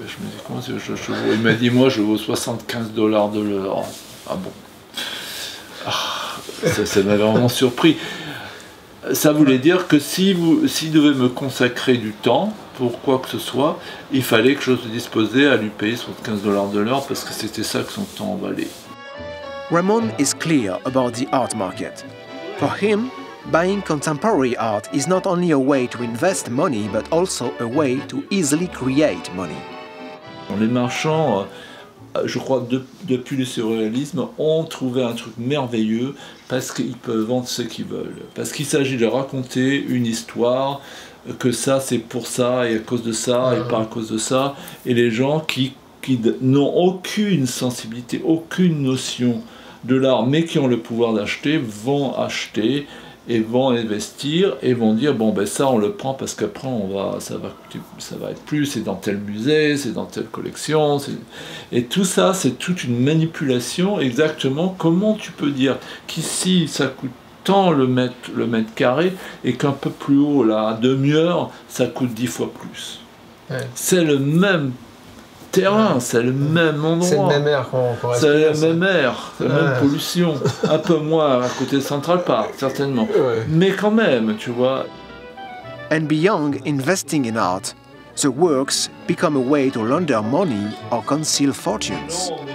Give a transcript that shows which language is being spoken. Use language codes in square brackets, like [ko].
[fr] Et je me dis comment je vaux. Il m'a dit moi je vaux $75 de l'heure. Ah bon. Ça m'avait vraiment surpris. Ça voulait dire que s'il devait me consacrer du temps pour quoi que ce soit, il fallait que je sois disposé à lui payer $75 de l'heure parce que c'était ça que son temps valait. [en] Ramon is clear about the art market. For him, buying contemporary art is not only a way to invest money, but also a way to easily create money. [fr] Les marchands je crois, depuis le surréalisme, ont trouvé un truc merveilleux parce qu'ils peuvent vendre ce qu'ils veulent. Parce qu'il s'agit de raconter une histoire, que ça c'est pour ça et à cause de ça et pas à cause de ça. Et les gens qui n'ont aucune sensibilité, aucune notion de l'art, mais qui ont le pouvoir d'acheter, vont acheter et vont investir et vont dire bon ben ça on le prend parce qu'après ça va être plus, c'est dans tel musée, c'est dans telle collection, et tout ça c'est toute une manipulation. Exactement, comment tu peux dire qu'ici ça coûte tant le mètre carré et qu'un peu plus haut là, à demi-heure, ça coûte 10 fois plus. Ouais. C'est le même terrain, c'est le même endroit. C'est le même air qu'on respire. C'est le même air, c'est la même pollution. Un peu moins à côté de Central Park, certainement. Ouais. Mais quand même, tu vois. [en] And beyond investing in art, the works become a way to launder money or conceal fortunes.